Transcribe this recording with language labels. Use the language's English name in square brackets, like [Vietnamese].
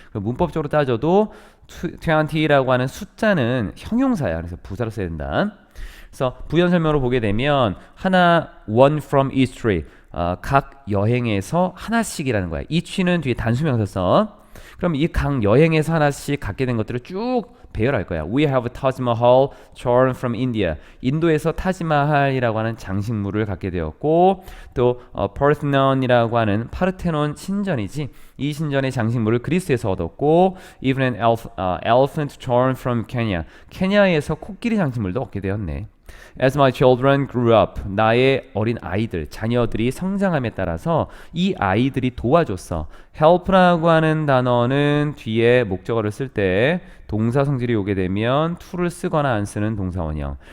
[Korean] 문법적으로 따져도 20라고 하는 숫자는 형용사야. 그래서 부사로 써야 된다. 그래서 부연 설명으로 보게 되면 하나 [English] one from each tree [Korean] 각 여행에서 하나씩이라는 거야. each는 뒤에 단수명사 써. 그럼 이 각 여행에서 하나씩 갖게 된 것들을 쭉 배열할 거야. [English] We have Taj Mahal charm from India. [Korean] 인도에서 타지마할이라고 하는 장식물을 갖게 되었고 또 Parthenon이라고 하는 파르테논 신전이지. 이 신전의 장식물을 그리스에서 얻었고 [English] even an elephant charm from Kenya. [Korean] 케냐에서 코끼리 장식물도 얻게 되었네. [English] As my children grew up, [Korean] 나의 어린 아이들, 자녀들이 성장함에 따라서 이 아이들이 도와줬어. help라고 하는 단어는 뒤에 목적어를 쓸 때 동사 성질이 오게 되면 to를 쓰거나 안 쓰는 동사원형.